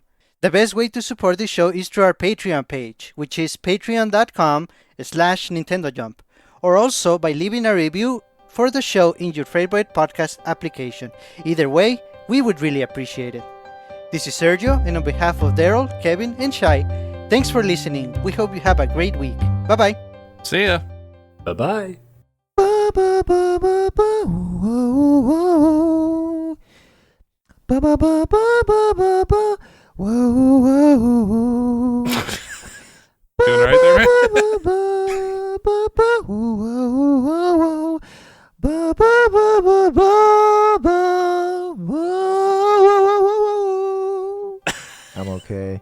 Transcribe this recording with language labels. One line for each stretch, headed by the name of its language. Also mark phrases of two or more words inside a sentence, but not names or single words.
English: The best way to support this show is through our Patreon page, which is patreon.com/NintendoJump, or also by leaving a review for the show in your favorite podcast application. Either way, we would really appreciate it. This is Sergio, and on behalf of Daryl, Kevin, and Shai, thanks for listening. We hope you have a great week. Bye-bye. See ya. Bye-bye. Ba ba ba ba ba whoa whoa ba ba ba ba ba ba ba whoa whoa whoa. Doing right there, man? I'm okay.